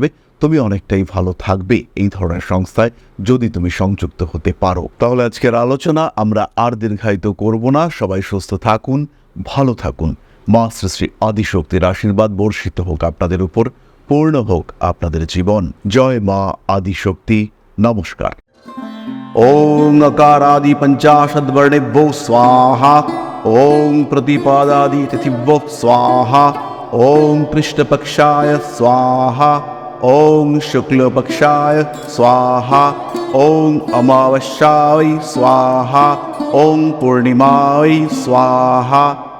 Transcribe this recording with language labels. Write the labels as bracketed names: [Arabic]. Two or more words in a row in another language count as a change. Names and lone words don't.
[Bangla] তুমি অনেকটাই ভালো থাকবে এই ধরনের সংস্থায় যদি তুমি সংযুক্ত হতে পারো। তাহলে আজকের আলোচনা আমরা আর দীর্ঘায়িত করব না। সবাই সুস্থ থাকুন, ভালো থাকুন। মা শ্রী শ্রী আদিশক্তির আশীর্বাদ বর্ষিত হোক আপনাদের উপর, পূর্ণ হোক আপনাদের জীবন। জয় মা আদিশক্তি। নমস্কার। [Sanskrit] ওং अकारादि पंचाशद्वर्णेभ्यो स्वाहा, ओं प्रतिपादादि तिथिभ्यो स्वाहा, ओं कृष्णपक्षाय स्वाहा, ओं शुक्लपक्षाय स्वाहा, ओं अमावस्याय स्वाहा, ओं पूर्णिमाय स्वाहा।